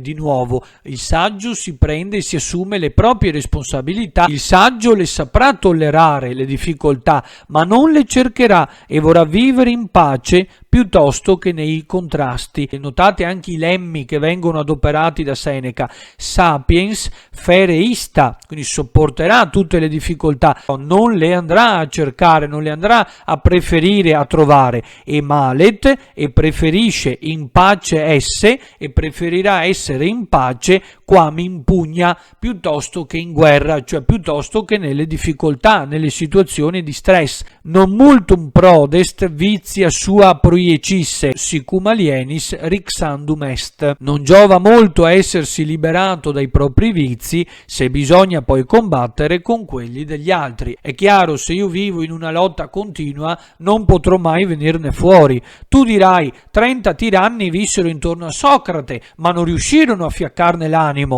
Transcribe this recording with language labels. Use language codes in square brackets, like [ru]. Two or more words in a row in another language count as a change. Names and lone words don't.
[it] Di nuovo, il saggio si prende e si assume le proprie responsabilità. Il saggio le saprà tollerare le difficoltà, ma non le cercherà e vorrà vivere in pace piuttosto che nei contrasti. E notate anche i lemmi che vengono adoperati da Seneca: [la] sapiens fere ista, [it] quindi sopporterà tutte le difficoltà, non le andrà a cercare, non le andrà a preferire, a trovare. E malet, e preferisce [la] in pace esse, [it] e preferirà essere in pace [la] quam impugna, [it] piuttosto piuttosto che in guerra, cioè piuttosto che nelle difficoltà, nelle situazioni di stress. [la] Non multum prodest vitia sua proiecisse, sicum alienis rixandum est. [it] Non giova molto a essersi liberato dai propri vizi se bisogna poi combattere con quelli degli altri. È chiaro, se io vivo in una lotta continua non potrò mai venirne fuori. Tu dirai, 30 tiranni vissero intorno a Socrate, ma non riuscirono a fiaccarne l'animo.